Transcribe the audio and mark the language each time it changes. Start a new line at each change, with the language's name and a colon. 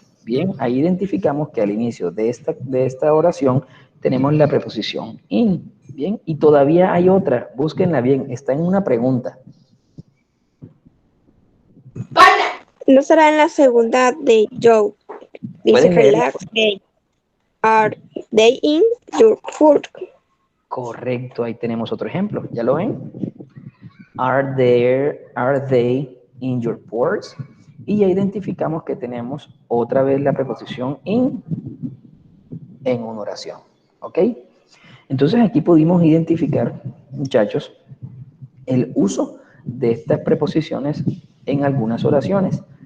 Spanish: Bien, ahí identificamos que al inicio de esta oración tenemos la preposición in. Bien, y todavía hay otra, búsquenla bien, está en una pregunta. No será en la segunda de Joe. Dice, ¿Pueden leerla?
English: relax, they are they in your food.
Spanish: Correcto, ahí tenemos otro ejemplo, ¿ya lo ven?
English: Are they in your purse?
Spanish: Y ya identificamos que tenemos otra vez la preposición in en una oración, ¿ok? Entonces aquí pudimos identificar, muchachos, el uso de estas preposiciones en algunas oraciones.